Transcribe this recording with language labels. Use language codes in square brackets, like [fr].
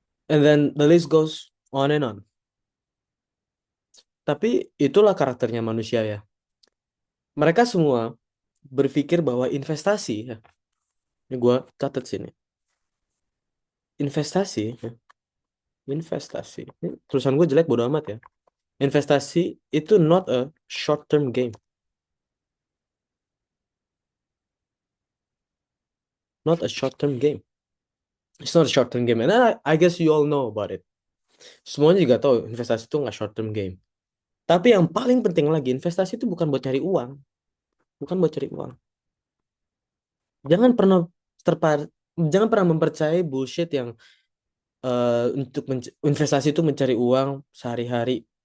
[en] And then the list goes on and on. [id] Tapi itulah karakternya manusia ya. Mereka semua berpikir bahwa investasi, ya, ini gue catat sini. Investasi, ya, investasi. Ini tulisan gue jelek bodo amat ya. Investasi itu [en] not a short term game. Not a short term game. It's not a short term game. And I guess you all know about it. [id] Semuanya juga tahu investasi itu nggak short term game. Tapi yang paling penting lagi, investasi itu bukan buat cari uang. Bukan buat cari uang. Jangan pernah terpar jangan pernah mempercayai bullshit yang untuk investasi itu mencari uang sehari-hari.